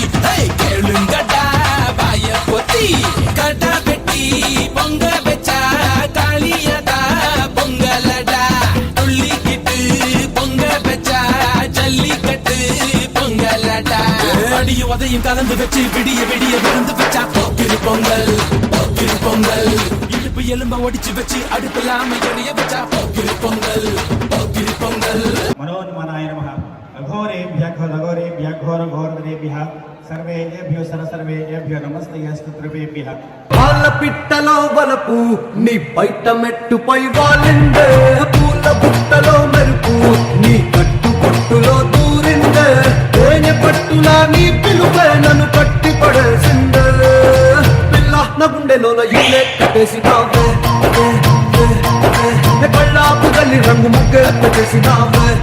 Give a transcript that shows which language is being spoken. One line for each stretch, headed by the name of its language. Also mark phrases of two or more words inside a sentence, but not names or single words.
Tamil: கேளுங்கடா வாய பொத்தி கடா வெட்டி பொங்க வச்சா காளியதா பொங்கலடா துள்ளிக்கிட்டு பொங்க வச்சா ஜல்லிக்கட்டு பொங்கலடா அடிய உதையும் கலந்து வச்சு விடிய விடிய விருந்து வச்சா போக்கிரு பொங்கல் இடுப்பு எலும்ப ஒடிச்சு வச்சு அடுப்பில்லாம எரிய வச்சா போக்கிரு பொங்கல்
Sanskrit: मनोन्मनाय नमः अघोरेभ्यः घोरेभ्यः घोरघोरधरेभ्यः सर्वेभ्यो सर्वेभ्यो नमस्ते स्तुतिभ्यः
Telugu: వాళ్ళ పిట్టలో వలపు నీ బయట మెట్టుపై వాలిందే పూల బుట్టలో మెరుపు నీ కట్టు పట్టులో దూరిందే తేనె పట్టులా నీ పిలుపే నన్ను పట్టి పడేసిందే పిల్ల నా గుండెలోన ఇల్లే కట్టేసినావే కళ్ళాపు గల్లి రంగు ముగ్గే పెట్టేసినావే